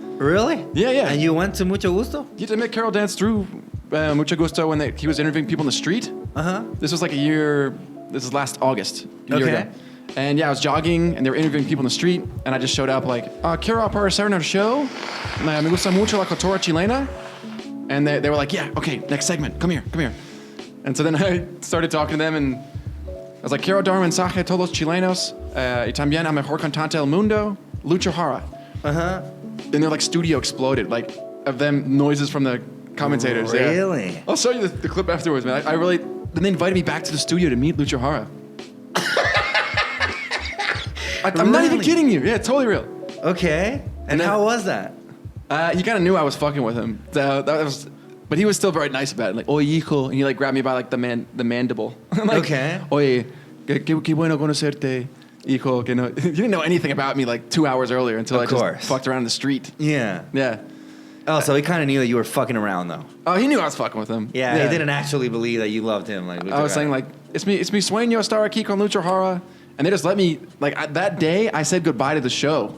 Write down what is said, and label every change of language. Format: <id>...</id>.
<en>Really? Yeah. And you went to Mucho Gusto? You did make Karol Dance through Mucho Gusto when he was interviewing people in the street. This was like a year. This is last August. A year ago. And yeah, I was jogging, and they were interviewing people in the street, and I just showed up like, quiero aparecer en el show.</en> <es>Me gusta mucho la cultura chilena.</es> <en>And they were like, yeah, okay, next segment. Come here. And so then I started talking to them, and I was like, quiero dar un mensaje a todos los chilenos, y también a mejor cantante del mundo, Lucho Jara. And their like studio exploded, like of them noises from the commentators. Really? Yeah. I'll show you the clip afterwards, man. Then they invited me back to the studio to meet Lucho Jara. I'm not even kidding you. Yeah, totally real. Okay. And how was that? He kind of knew I was fucking with him. But But he was still very nice about it. Like, oye, hijo. And he like grabbed me by like the mandible. Like, okay.</en> <es>Oye, qué bueno conocerte, hijo. Que no.</es> <en>He didn't know anything about me like 2 hours earlier until I just fucked around in the street. Yeah. Yeah. Oh, so he kind of knew that you were fucking around, though. Oh, he knew I was fucking with him. Yeah, he didn't actually believe that you loved him. Like I was saying, like, it's me, sueño estar aquí con Lucha Hara. And they just let me, like, that day, I said goodbye to the show.</en>